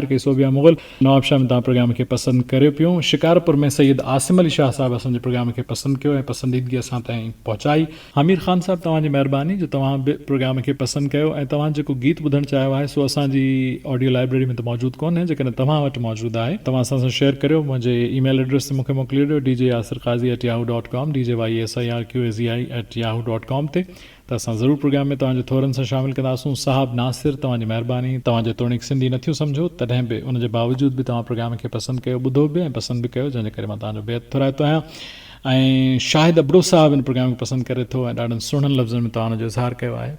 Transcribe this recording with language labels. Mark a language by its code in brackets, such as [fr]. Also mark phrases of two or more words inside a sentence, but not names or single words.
[sd] सोबिया मुग़ल, नवाब शाह में तव्हां प्रोग्राम खे पसंदि करियो पियो। शिकारपुर में सैयद आसिम अली शाह साहब असांजे प्रोग्राम खे पसंदि कयो ऐं पसंदीदगी असां ताईं पहुचाई। हमीर ख़ान साहब तव्हांजी महिरबानी जो तव्हां बि प्रोग्राम खे पसंदि कयो ऐं तव्हां जेको गीत ॿुधणु चाहियो आहे सो असांजी [en] audio library [sd] में त मौजूदु कोन्हे, जेकॾहिं तव्हां वटि मौजूदु आहे तव्हां असां सां शेयर करियो। मुंहिंजे [en] email address [sd] ते मूंखे मोकिले ॾियो djasirqazi@yahoo.com djyasirqazi@yahoo.com ते, त असां ज़रूरु प्रोग्राम में तव्हांजे थोरनि सां शामिलु कंदासूं। साहब नासिर तव्हांजी महिरबानी, तव्हां जेतोणीक सिंधी नथियूं सम्झो तॾहिं बि उनजे बावजूदि बि तव्हां प्रोग्राम खे पसंदि कयो, ॿुधो बि ऐं पसंदि बि कयो, जंहिंजे करे मां तव्हांजो बेहद थोराइतो आहियां। ऐं शाहिद अबरो साहब इन प्रोग्राम खे पसंदि करे थो ऐं ॾाढनि सुहिणनि लफ़्ज़नि में तव्हां हुनजो इज़हार कयो आहे।